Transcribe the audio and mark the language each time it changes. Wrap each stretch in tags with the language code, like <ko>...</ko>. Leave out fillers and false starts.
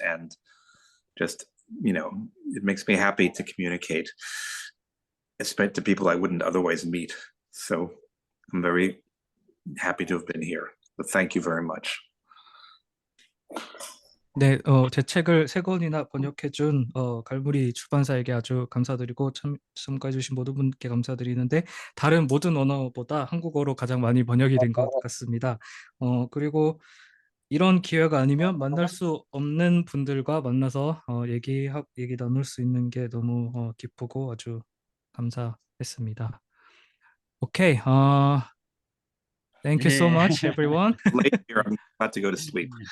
<en>And just, it makes me happy to communicate, especially to people I wouldn't otherwise meet. So I'm very happy to have been here. But thank you very much.</en> <ko>네, 제 책을 3권이나 번역해준 갈무리 출판사에게 아주 감사드리고 참가해주신 모든 분께 감사드리는데, 다른 모든 언어보다 한국어로 가장 많이 번역이 된 것 같습니다. 그리고 이런 기회가 아니면 만날 수 없는 분들과 만나서 얘기 나눌 수 있는 게 너무 기쁘고 아주 감사했습니다.</ko> <en>오케이, thank you so much, everyone. Late here, I'm about to go to sleep.</en>